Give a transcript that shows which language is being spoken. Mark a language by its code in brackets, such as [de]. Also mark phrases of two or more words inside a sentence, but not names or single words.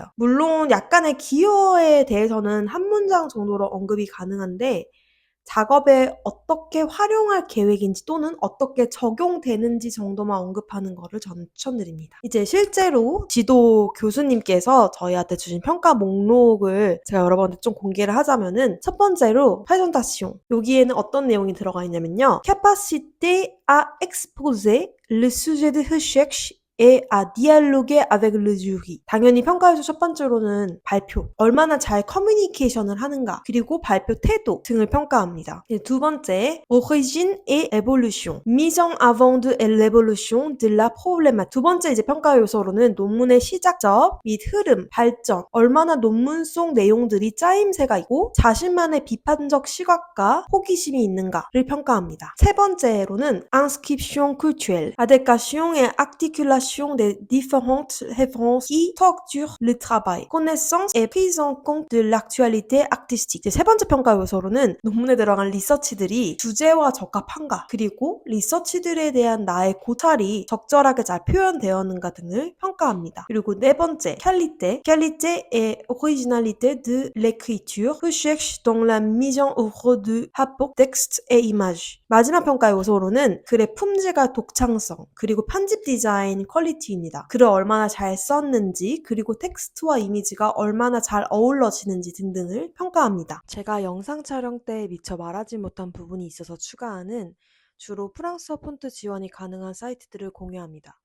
[ko] 물론 약간의 기여에 대해서는 한 문장 정도로 언급이 가능한데 작업에 어떻게 활용할 계획인지 또는 어떻게 적용되는지 정도만 언급하는 거를 저는 추천드립니다. 이제 실제로 지도 교수님께서 저희한테 주신 평가 목록을 제가 여러분한테 좀 공개를 하자면은 첫 번째로 présentation. 여기에는 어떤 내용이 들어가 있냐면요. [fr] capacité à exposer le sujet de recherche et à dialoguer avec le jury. [ko] 당연히 평가에서 첫 번째로는 발표, 얼마나 잘 커뮤니케이션을 하는가, 그리고 발표 태도 등을 평가합니다. 두 번째, [fr] origine et évolution, mise en avant de l'évolution de la problématique. [ko] 두 번째 이제 평가 요소로는 논문의 시작점 및 흐름, 발전, 얼마나 논문 속 내용들이 짜임새가 있고 자신만의 비판적 시각과 호기심이 있는가를 평가합니다. [fr] 세 번째로는 inscription culturelle, adéquation et articulation des différentes références qui structurent le travail, connaissance et prise en compte de l'actualité artistique. [ko] 세 번째 평가 요소로는 논문에 들어간 리서치들이 주제와 적합한가, 그리고 리서치들에 대한 나의 고찰이 적절하게 잘 표현되었는가 등을 평가합니다. 그리고 네 번째, [fr] qualité et originalité de l'écriture, recherche dans la mise en œuvre de rapport, texte et image. [ko] 마지막 평가 요소로는 글의 품질과 독창성, 그리고 편집 디자인 퀄리티입니다. 글을 얼마나 잘 썼는지, 그리고 텍스트와 이미지가 얼마나 잘 어우러지는지 등등을 평가합니다. 제가 영상 촬영 때 미처 말하지 못한 부분이 있어서 추가하는 주로 프랑스어 폰트 지원이 가능한 사이트들을 공유합니다.